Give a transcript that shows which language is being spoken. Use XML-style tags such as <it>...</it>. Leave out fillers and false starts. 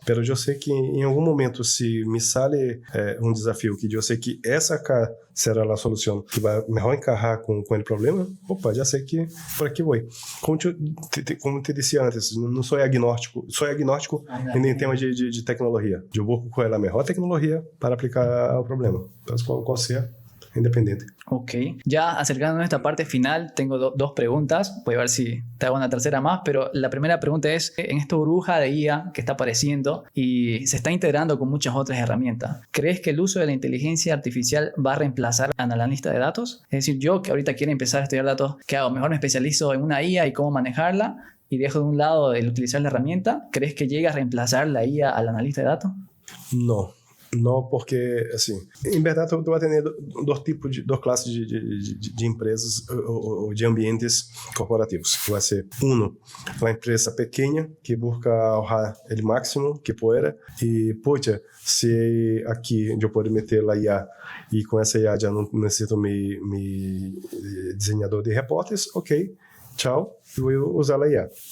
<pt>Mas eu sei que em algum momento, se me sale um desafio que eu sei que essa cá será a solução que vai melhor encajar com o problema, opa, já sei que por aqui vou. Como te disse antes, não sou agnóstico em tema de tecnologia. Eu vou com a melhor tecnologia para aplicar o problema. Então, qual seja, independiente.</pt> <es>Ok, ya acercándonos a esta parte final, tengo dos preguntas. Voy a ver si te hago una tercera más, pero la primera pregunta es, en esta burbuja de IA que está apareciendo y se está integrando con muchas otras herramientas, ¿crees que el uso de la inteligencia artificial va a reemplazar al analista de datos? Es decir, yo que ahorita quiero empezar a estudiar datos, ¿qué hago? Mejor me especializo en una IA y cómo manejarla y dejo de un lado el utilizar la herramienta. ¿Crees que llega a reemplazar la IA al analista de datos?</es> <pt>Não, porque, assim, em verdade, tu vai ter duas classes de empresas ou de ambientes corporativos. Vai ser, uma empresa pequena que busca ahorrar o máximo que puder e, poxa, se aqui eu posso meter a IA e com essa IA já não necessito me desenhador de reportes, ok, tchau, eu vou usar a IA.</pt>